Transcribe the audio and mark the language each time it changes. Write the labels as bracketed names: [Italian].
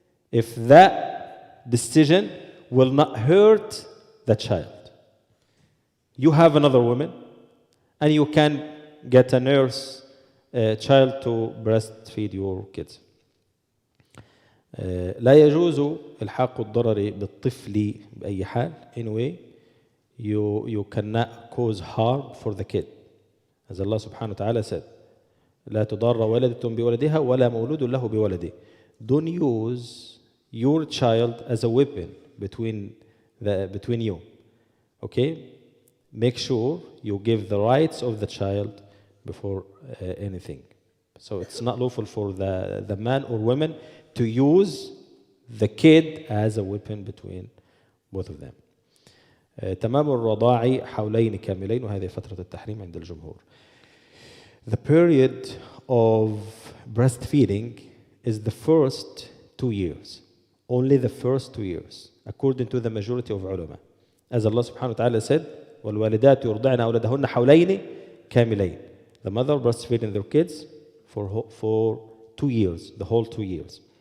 [English] If that decision will not hurt the child. You have another woman, and you can get a nurse child to breastfeed your kids. [Arabic] لا يجوز إلحاق الضرر بالطفل بأي حال. [English] Anyway, you cannot cause harm for the kid. As Allah subhanahu wa ta'ala said, [Arabic] لا تضار والدة بولدها ولا مولود له بولده. [English] Don't use your child as a weapon between you. Okay? Make sure you give the rights of the child before anything. So it's not lawful for the man or woman to use the kid as a weapon between both of them. [Arabic] تمام الرضاع حولين كاملين وهذه فترة التحريم عند الجمهور. [English] The period of breastfeeding is the first 2 years. Only the first 2 years, according to the majority of ulama. As Allah subhanahu wa ta'ala said, [Arabic] وَالْوَالِدَاتُ يُرْضِعْنَ أَوْلَادَهُنَّ حَوْلَيْنِ كَامِلَيْنِ. [English] The mother breastfeeding their kids for 2 years, the whole 2 years.